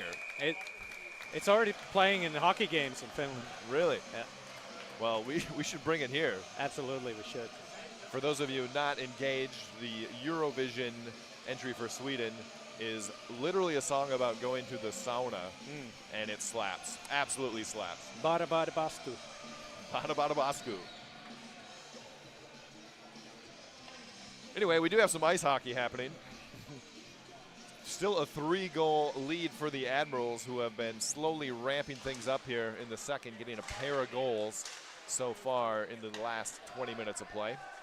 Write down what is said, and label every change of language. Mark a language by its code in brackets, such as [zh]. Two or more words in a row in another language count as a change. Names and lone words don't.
[en] It's already playing in the hockey games in Finland. Really? Yeah. Well, we should bring it here. Absolutely, we should. For those of you not engaged, the Eurovision entry for Sweden is literally a song about going to the sauna, and it slaps. Absolutely slaps. [sv] Bada bada basku. Bada bada basku. [en] Anyway, we do have some ice hockey happening. Still a 3-goal lead for the Admirals, who have been slowly ramping things up here in the second, getting a pair of goals so far in the last 20 minutes of play.